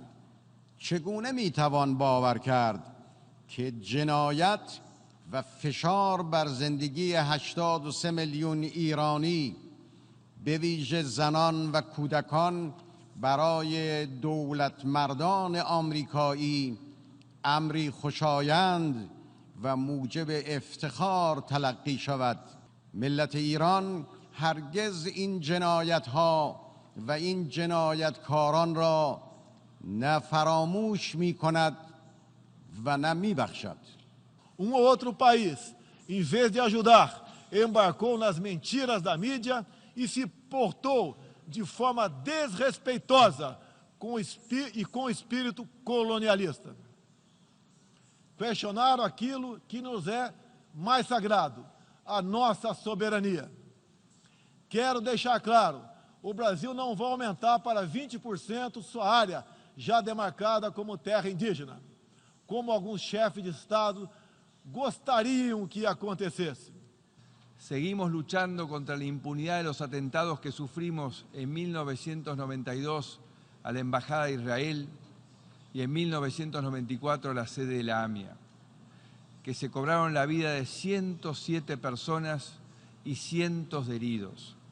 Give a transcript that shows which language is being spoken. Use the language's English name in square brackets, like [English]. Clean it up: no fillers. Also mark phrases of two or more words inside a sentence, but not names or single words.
[Persian] چگونه میتوان باور کرد که جنایت و فشار بر زندگی 83 میلیون ایرانی به ویژه زنان و کودکان برای دولت مردان آمریکایی امری خوشایند و موجب افتخار تلقی شود؟ ملت ایران هرگز این جنایت‌ها و این جنایتکاران را نه فراموش می‌کند و نه می‌بخشد. [Portuguese] Um ou outro país, em vez de ajudar, embarcou nas mentiras da mídia e se portou de forma desrespeitosa com espírito colonialista. Questionaram aquilo que nos é mais sagrado, a nossa soberania. Quero deixar claro, o Brasil não vai aumentar para 20% sua área já demarcada como terra indígena, como alguns chefes de Estado gostariam que acontecesse. [Spanish] Seguimos luchando contra la impunidad de los atentados que sufrimos en 1992 a la Embajada de Israel y en 1994 a la sede de la AMIA, que se cobraron la vida de 107 personas y cientos de heridos.